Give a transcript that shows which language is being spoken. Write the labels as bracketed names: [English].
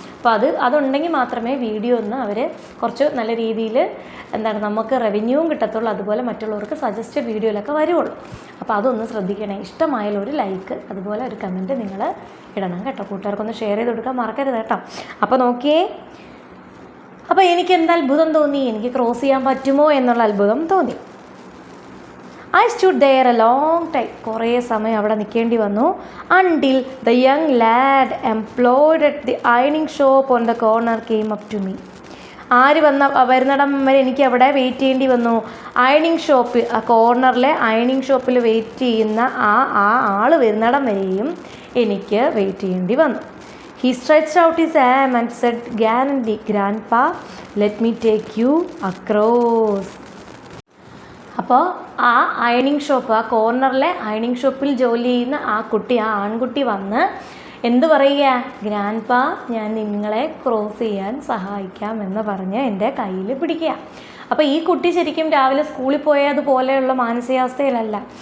[Malayalam] അപ്പോൾ അതുണ്ടെങ്കിൽ മാത്രമേ വീഡിയോ ഒന്ന് അവർ കുറച്ച് നല്ല രീതിയിൽ നമുക്ക് റവന്യൂവും കിട്ടത്തുള്ളൂ, അതുപോലെ മറ്റുള്ളവർക്ക് സജസ്റ്റഡ് വീഡിയോയിലൊക്കെ വരുള്ളൂ. അപ്പോൾ അതൊന്ന് ശ്രദ്ധിക്കണേ. ഇഷ്ടമായാലും ഒരു ലൈക്ക് അതുപോലെ ഒരു കമൻറ്റ് നിങ്ങൾ ഇടണം കേട്ടോ. കൂട്ടുകാർക്കൊന്ന് ഷെയർ ചെയ്ത് കൊടുക്കാൻ മറക്കരുത് കേട്ടോ. അപ്പോൾ നോക്കിയേ, അപ്പോൾ എനിക്ക് എന്താ അത്ഭുതം തോന്നി, എനിക്ക് ക്രോസ് ചെയ്യാൻ പറ്റുമോ എന്നുള്ള അത്ഭുതം തോന്നി. [English] I stood there a long time. [Malayalam] കുറേ സമയം അവിടെ നിൽക്കേണ്ടി വന്നു. [English] Until the young lad employed at the ironing shop on the corner came up to me. [Malayalam] ആര് വരുന്നിടം വരെ എനിക്ക് അവിടെ വെയിറ്റ് ചെയ്യേണ്ടി വന്നു. അയണിങ് ഷോപ്പ്, ആ കോർണറിലെ അയണിങ് ഷോപ്പിൽ വെയിറ്റ് ചെയ്യുന്ന ആ ആൾ വരുന്നിടം വരെയും എനിക്ക് വെയിറ്റ് ചെയ്യേണ്ടി വന്നു. [English] He stretched out his arm and said gallantly, "Grandpa, let me take you across." [Malayalam] അപ്പോൾ ആ അയണിങ് ഷോപ്പ്, ആ കോർണറിലെ അയണിങ് ഷോപ്പിൽ ജോലി ചെയ്യുന്ന ആ ആൺകുട്ടി വന്ന് എന്ത് പറയുക, ഗ്രാൻഡ്പാ ഞാൻ നിങ്ങളെ ക്രോസ് ചെയ്യാൻ സഹായിക്കാം എന്ന് പറഞ്ഞ് എൻ്റെ കയ്യിൽ പിടിക്കുക. അപ്പോൾ ഈ കുട്ടി ശരിക്കും രാവിലെ സ്കൂളിൽ പോയതുപോലെയുള്ള മാനസികാവസ്ഥയിലല്ല.